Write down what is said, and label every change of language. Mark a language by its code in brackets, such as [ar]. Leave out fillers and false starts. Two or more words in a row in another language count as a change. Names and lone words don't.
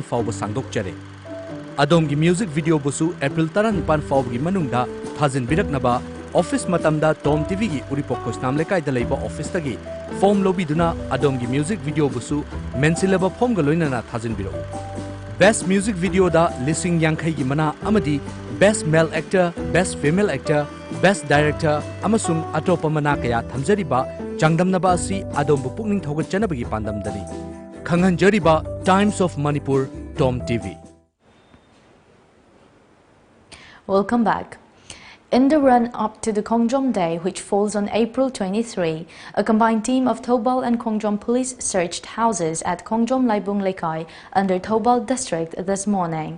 [mni] Fauba Sangdok Chare Adom gi [en] Music Video [mni] Busu April Taranpan Fauba gi Manungda Thazin Biraknaba Office Matamda TOMTV gi Uripokos Namlekai Dalaiba Office Tagi Form Lobiduna Adom gi [en] Music Video [mni] Busu Mensilaba Form Galoinana Thazin Biro [en] Best Music Video [mni] da Lising Yankai gi Mana Amadi [en] Best Male Actor, Best Female Actor, Best Director, [mni] Amasung Atopa Mana Kaya Thamjariba, Changdamnaba Asi Adom Pukning Thogat Janabagi Pandam Dali. Khangan Jariba, Times of Manipur, TOMTV. [en] Welcome back. In the run-up to the Kongjom Day, which falls on April 23, a combined team of Thoubal and Kongjom police searched houses at Kongjom Laibung Lekai under Thoubal district this morning.